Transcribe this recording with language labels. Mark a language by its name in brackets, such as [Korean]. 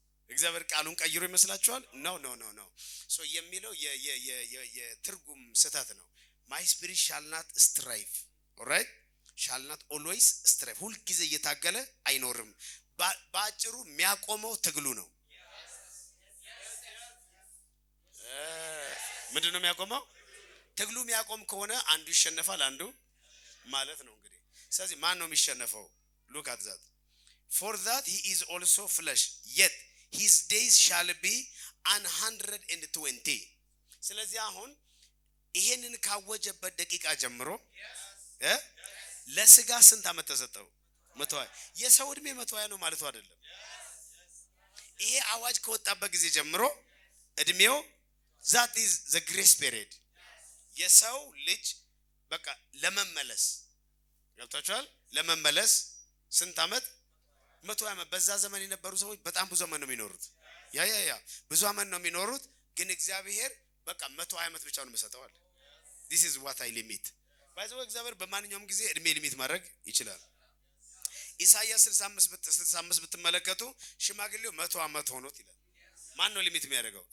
[Amharic] እግዚአብሔር ቃሉን ቀይሮ ይመስላችኋል? ኖ ሶ የሚለው የትርጉም ስህተት ነው። [English] my spirit shall not strive alright shall not always strive [Amharic] ሁል ጊዜ እየታገለ አይኖርም። ባጭሩ የሚያቆመው ትግሉ ነው። ምንድነው የሚያቆመው? ትግሉ የሚያቆም ከሆነ አንዱ ይሸነፋል አንዱ ማለት ነው እንግዲህ። ስለዚህ ማን ነው የሚሸነፈው? [English] look at that for that he is also flesh yet his days shall be 120 [Amharic] ስለዚህ አሁን ይሄንን ካወጀበት ደቂቃ ጀምሮ ለስጋ ስንት ዓመት ተሰጠው? 120 የሰው እድሜ 120 ነው ማለት አይደለም። ይሄ አዋጅ ከወጣበት ጊዜ ጀምሮ እድሜው [English] that is the grace period [Amharic] የሰው ልጅ በቃ ለመመለስ ገብታችኋል? ለመመለስ ስንት ዓመት? 120 ዓመት። በዛ ዘመን የነበሩ ሰዎች በጣም ብዙ ዓመት ነው የሚኖሩት። ያ ብዙ ዓመት ነው የሚኖሩት። ግን እግዚአብሔር በቃ 120 ዓመት ብቻ ነው የሚሰጠው። [English] this is what I limit [Amharic] ባይዘው እግዚአብሔር በማንኛውም ጊዜ እድሜ ሊሚት ማድረግ ይችላል። ኢሳይያስ 65 ብትመለከቱ ሽማግሌው 100 ዓመት ሆኖት ይላል። ማን ነው ሊሚት የሚያደርገው?